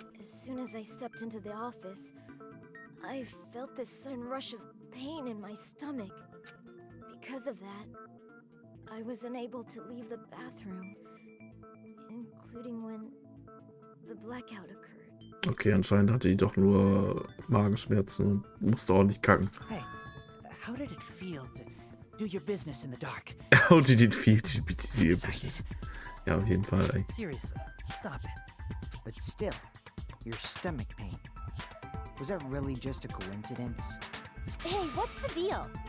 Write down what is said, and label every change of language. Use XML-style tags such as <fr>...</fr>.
<en>As soon as I stepped into the office, I felt this sudden rush of pain in my stomach. Because of that, I was unable to leave the bathroom, including when the blackout occurred.</en> <de>Okay, anscheinend hatte die doch nur Magenschmerzen und musste ordentlich kacken.</de> <en>Hey, how did it feel to do your business in the dark? How did it feel to be your business?</en> <de>Ja, auf jeden Fall, ey.</de> <en>Seriously, stop it. But still, your stomach pain. Was that really just a coincidence? Hey, what's the deal?</en>